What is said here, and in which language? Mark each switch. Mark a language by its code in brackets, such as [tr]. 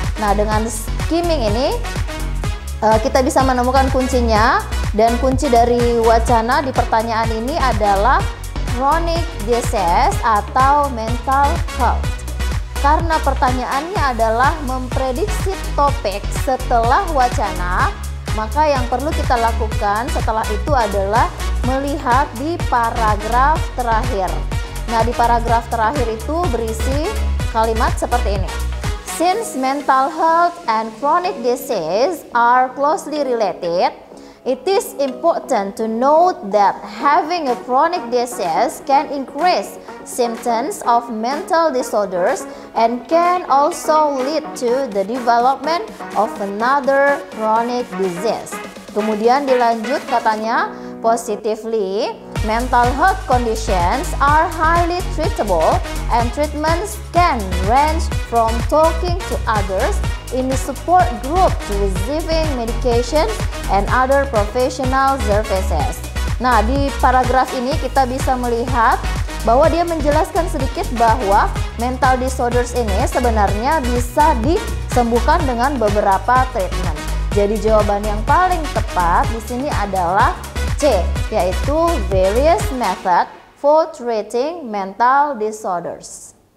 [id] Nah, dengan skimming ini kita bisa menemukan kuncinya, dan kunci dari wacana di pertanyaan ini adalah chronic disease atau mental health. Karena pertanyaannya adalah memprediksi topik setelah wacana, maka yang perlu kita lakukan setelah itu adalah melihat di paragraf terakhir. Nah, di paragraf terakhir itu berisi kalimat seperti ini. [en] Since mental health and chronic disease are closely related, it is important to note that having a chronic disease can increase symptoms of mental disorders and can also lead to the development of another chronic disease. [id] Kemudian dilanjut katanya, [en] positively, mental health conditions are highly treatable and treatments can range from talking to others in the support group to receiving medication and other professional services. Nah, di paragraf ini kita bisa melihat bahwa dia menjelaskan sedikit bahwa mental disorders ini sebenarnya bisa disembuhkan dengan beberapa treatment. [id] Jadi jawaban yang paling tepat di sini adalah C, yaitu [en] various method for treating mental disorders.